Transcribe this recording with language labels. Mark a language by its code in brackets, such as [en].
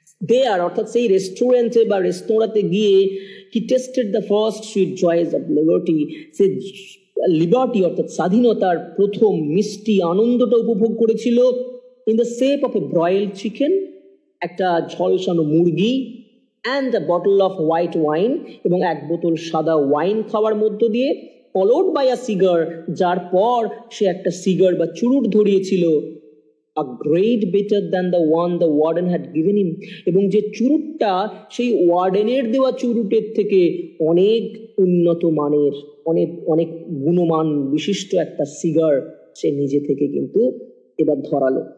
[en] There, [bn] অর্থাৎ সেই রেস্টুরেন্টে বা রেস্তোরাঁতে গিয়ে [en] he tasted the first sweet joys of liberty, [bn] say liberty অর্থাৎ স্বাধীনতার প্রথম মিষ্টি আনন্দটা উপভোগ করেছিল। [en] in the shape of a broiled chicken, [bn] একটা ঝলসানো মুরগি, [en] and a bottle of white wine, [bn] এবং এক বোতল সাদা ওয়াইন খাওয়ার মধ্য দিয়ে, [en] followed by a cigar, [bn] যার পর সে একটা সিগার বা চুরুট ধরিয়েছিল, [en] a great better than the one the warden had given him, [bn] এবং যে চুরুটটা সেই ওয়ার্ডেনের দেওয়া চুরুটের থেকে অনেক উন্নত মানের, অনেক অনেক গুণমান বিশিষ্ট একটা সিগার সে নিজে থেকে কিন্তু এবার ধরালো।